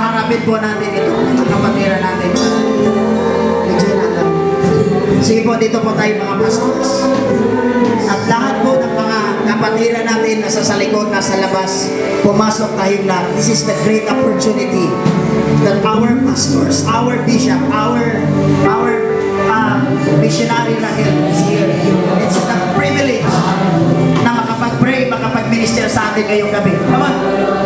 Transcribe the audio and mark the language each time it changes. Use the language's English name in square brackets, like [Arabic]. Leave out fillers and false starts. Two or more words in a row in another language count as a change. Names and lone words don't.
[Filipino] Kapit po natin ito, mga kapatira natin. Medyo natin. Sige po, dito po tayo mga pastors. At lahat po ng mga kapatira natin na sa likod, nasa labas, pumasok tayong lahat. [English] This is the great opportunity that our pastors, our bishop, our missionary Rahel is here. It's a privilege [Filipino] na makapag-pray, makapag-minister sa atin ngayong gabi. [English] Come on.